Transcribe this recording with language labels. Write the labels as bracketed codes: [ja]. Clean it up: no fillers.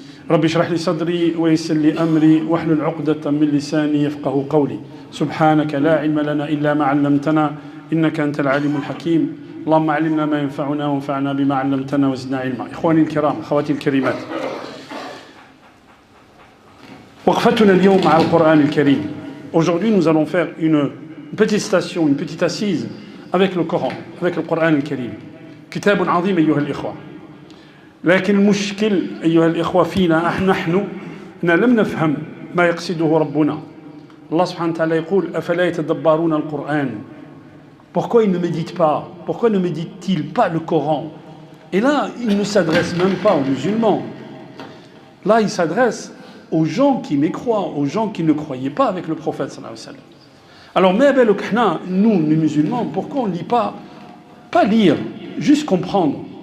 [ar] رب اشرح لي صدري ويسر لي أمري واحلل عقدة من لساني يفقه قولي سبحانك لا علم لنا إلا ما علمتنا إنك أنت العليم الحكيم اللهم علمنا ما ينفعنا وانفعنا بما علمتنا وزدنا علما إخواني الكرام أخواتي الكريمات وقفتنا اليوم مع القرآن الكريم. [fr] Aujourd'hui nous allons faire une petite station, une petite assise avec le Coran, avec le Coran الكريم. [ar] كتاب عظيم أيها الإخوة. لكن المشكل أيها الإخوة فينا نحن لم نفهم ما يقصده ربنا. الله سبحانه وتعالى يقول أفلا يتدبرون القرآن. [fr] Pourquoi ils ne méditent pas? Pourquoi ne méditent-ils pas le Coran? Et là, il ne s'adresse même pas aux musulmans. Là, il s'adresse aux gens qui mécroient, aux gens qui ne croyaient pas avec le prophète sallallahu alayhi wa sallam. Alors, nous, les musulmans, pourquoi on ne lit pas lire, juste comprendre.